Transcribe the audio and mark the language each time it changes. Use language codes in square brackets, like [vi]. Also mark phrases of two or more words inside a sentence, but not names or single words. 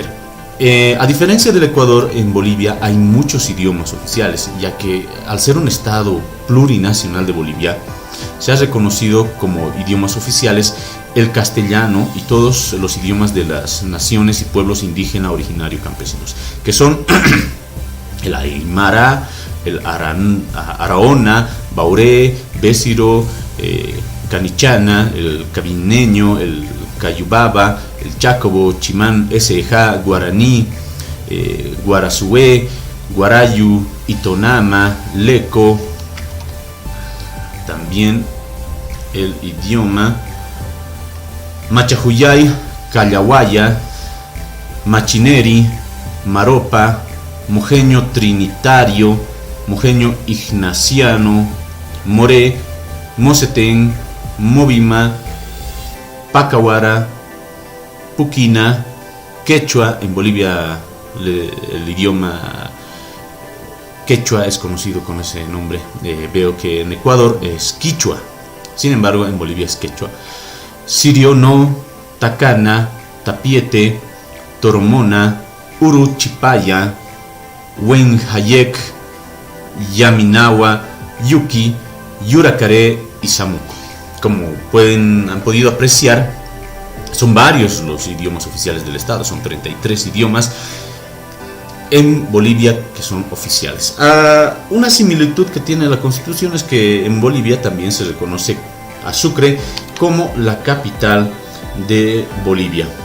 [es] A diferencia del Ecuador, en Bolivia hay muchos idiomas oficiales, ya que al ser un estado plurinacional de Bolivia, se ha reconocido como idiomas oficiales el castellano y todos los idiomas de las naciones y pueblos indígenas originarios campesinos, que son el aymara, el araona, bauré, bésiro, canichana, el cabineño, el cayubaba, el chacobo, chimán, SJ, guaraní, guarazué, guarayu, itonama, leco, también el idioma machajuyay, callahuaya, machineri, maropa, mojeño trinitario, mojeño ignaciano, moré, mosetén, movima, pacahuara, puquina, quechua. En Bolivia el idioma quechua es conocido con ese nombre. Veo que en Ecuador es quichua, sin embargo en Bolivia es quechua. Sirio no, tacana, tapiete, toromona, uruchipaya, huenjayek, yaminawa, yuki, yuracaré y samuco. Como han podido apreciar, son varios los idiomas oficiales del estado, son 33 idiomas en Bolivia que son oficiales. Una similitud que tiene la Constitución es que en Bolivia también se reconoce a Sucre como la capital de Bolivia.